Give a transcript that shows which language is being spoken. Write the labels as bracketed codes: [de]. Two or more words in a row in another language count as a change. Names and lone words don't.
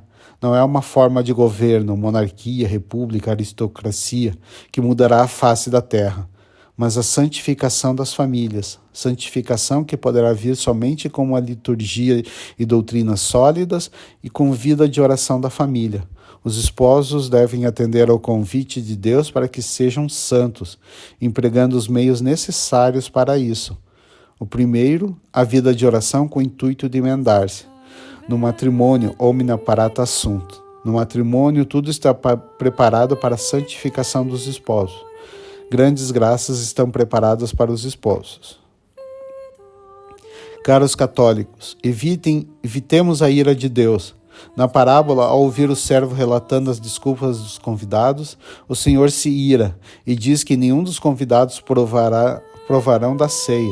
[pt] Não é uma forma de governo, monarquia, república, aristocracia, que mudará a face da terra, mas a santificação das famílias, santificação que poderá vir somente com uma liturgia e doutrinas sólidas e com vida de oração da família. Os esposos devem atender ao convite de Deus para que sejam santos, empregando os meios necessários para isso. O primeiro, a vida de oração com o intuito de emendar-se. No matrimônio, [la] omnia parata sunt. [pt] No matrimônio, tudo está preparado para a santificação dos esposos. Grandes graças estão preparadas para os esposos. Caros católicos, evitemos a ira de Deus. Na parábola, ao ouvir o servo relatando as desculpas dos convidados, o Senhor se ira e diz que nenhum dos convidados provarão da ceia.